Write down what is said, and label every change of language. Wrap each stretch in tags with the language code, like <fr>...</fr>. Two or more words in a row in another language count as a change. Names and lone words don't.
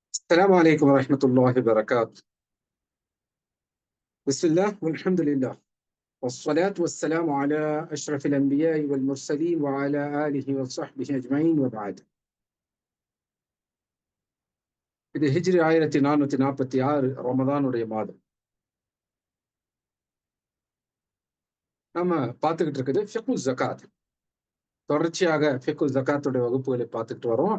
<ar>السلام عليكم ورحمة الله وبركاته. بسم الله والحمد لله والصلاة والسلام على أشرف الأنبياء والمرسلين وعلى آله وصحبه أجمعين وبعد.</ar> <ta>இது ஹிஜ்ரி 1446 ரமதானுடைய மாதம். நம்ம பார்த்துக்கிட்டு இருக்குது</ta> <ar>فقه الزكاة.</ar> <ta>தொடர்ச்சியாக</ta> <ar>فقه الزكاة</ar> <ta>வகுப்புகளை பார்த்துக்கிட்டு வரோம்.</ta>